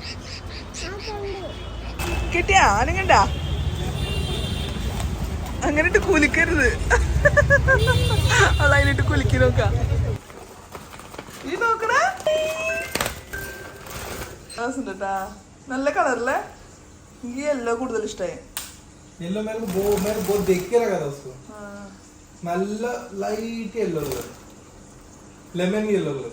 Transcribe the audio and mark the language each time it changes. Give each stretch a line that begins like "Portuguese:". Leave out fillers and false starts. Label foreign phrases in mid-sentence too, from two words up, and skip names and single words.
Malayalam: കിട്ടിയാ? ആനങ്ങണ്ട അങ്ങനെ ഇട്ട് കുലിക്കരുത്. അതിനിട്ട് കുലുക്കി നോക്കാം. ഈ നോക്കണ നല്ല കളറല്ലേ? എനിക്ക് യെല്ലോ കൂടുതൽ ഇഷ്ടമായി.
Hindi: येलो मेरे को बहुत देख के लगा था उसको.
Malayalam: നല്ല
English: light yellow colour, lemon yellow colour.